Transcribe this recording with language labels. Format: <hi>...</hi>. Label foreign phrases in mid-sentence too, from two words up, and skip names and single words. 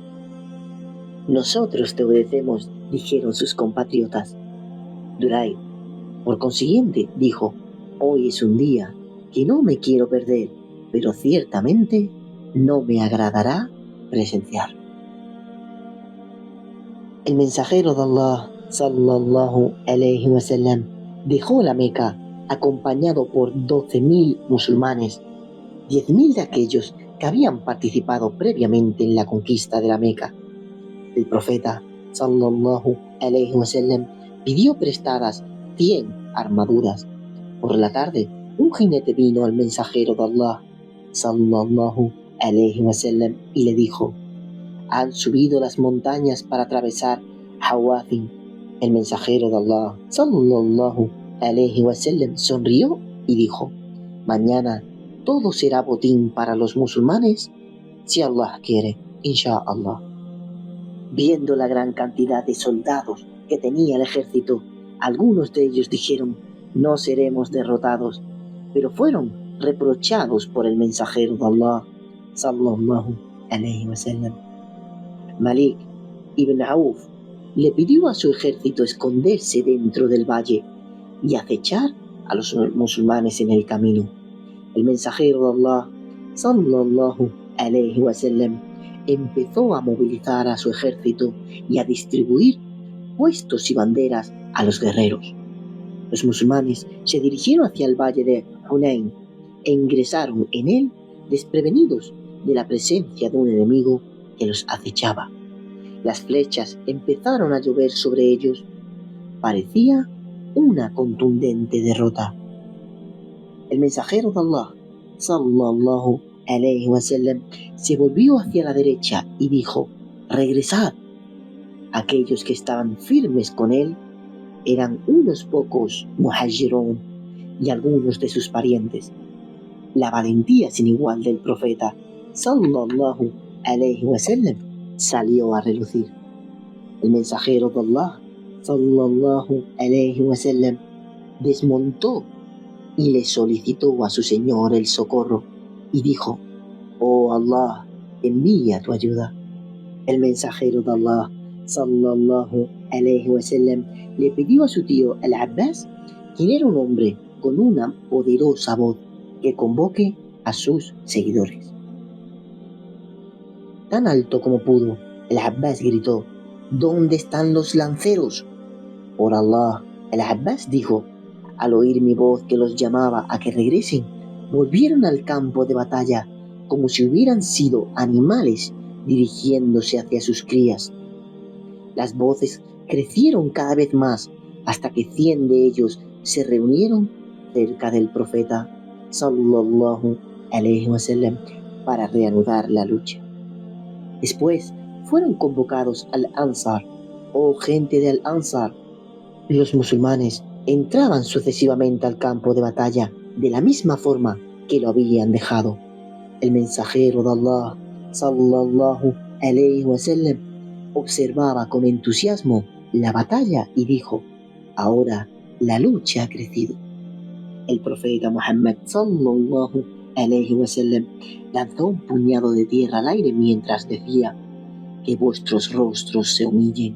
<es>Nosotros te obedecemos, dijeron sus compatriotas. Durayd, por consiguiente, dijo: hoy es un día que no me quiero perder, pero ciertamente no me agradará presenciar. El mensajero de Allah,</es> <ar>صلى الله عليه وسلم,</ar> <es>dejó la Meca acompañado por 12.000 musulmanes, 10.000 de aquellos que habían participado previamente en la conquista de la Meca. El profeta,</es> <ar>صلى الله عليه وسلم,</ar> <es>pidió prestadas 100 armaduras. Por la tarde, un jinete vino al mensajero de Allah,</es> <ar>صلى الله عليه وسلم,</ar> <es>y le dijo: han subido las montañas para atravesar Hawazin. El mensajero de Allah,</es> <ar>صلى الله عليه وسلم,</ar> <es>sonrió y dijo: mañana todo será botín para los musulmanes, si Allah quiere, insha'Allah. Viendo la gran cantidad de soldados que tenía el ejército, algunos de ellos dijeron: no seremos derrotados, pero fueron reprochados por el mensajero de Allah,</es> <ar>صلى الله عليه وسلم.</ar> <es>Malik ibn Auf le pidió a su ejército esconderse dentro del valle y acechar a los musulmanes en el camino. El mensajero de Allah,</es> <ar>صلى الله عليه وسلم,</ar> <es>empezó a movilizar a su ejército y a distribuir puestos y banderas a los guerreros. Los musulmanes se dirigieron hacia el valle de Hunayn e ingresaron en él desprevenidos de la presencia de un enemigo que los acechaba. Las flechas empezaron a llover sobre ellos. Parecía una contundente derrota. El mensajero de Allah,</es> <ar>صلى الله عليه وسلم,</ar> <es>se volvió hacia la derecha y dijo: regresad. Aquellos que estaban firmes con él eran unos pocos muhajirun y algunos de sus parientes. La valentía sin igual del profeta,</es> <ar>صلى الله عليه وسلم,</ar> <es>salió a relucir. El mensajero de Allah,</es> <ar>صلى الله عليه وسلم,</ar> <es>desmontó y le solicitó a su Señor el socorro y dijo: oh Allah, envía tu ayuda. El mensajero de Allah,</es> <ar>صلى الله عليه وسلم,</ar> <es>le pidió a su tío Al-Abbas, quien era un hombre con una poderosa voz, que convoque a sus seguidores. Tan alto como pudo, el Abbas gritó: ¿Dónde están los lanceros? Por Allah, el Abbas dijo, al oír mi voz que los llamaba a que regresen, volvieron al campo de batalla como si hubieran sido animales dirigiéndose hacia sus crías. Las voces crecieron cada vez más hasta que 100 de ellos se reunieron cerca del profeta</es> <ar>صلى الله عليه وسلم</ar> <es>para reanudar la lucha. Después fueron convocados al-Ansar, o gente de al-Ansar. Los musulmanes entraban sucesivamente al campo de batalla de la misma forma que lo habían dejado. El mensajero de Allah,</es> <ar>صلى الله عليه وسلم,</ar> <es>observaba con entusiasmo la batalla y dijo: ahora la lucha ha crecido. El profeta Muhammad,</es> <ar>صلى الله عليه وسلم,</ar> <es>lanzó un puñado de tierra al aire mientras decía: que vuestros rostros se humillen.</es>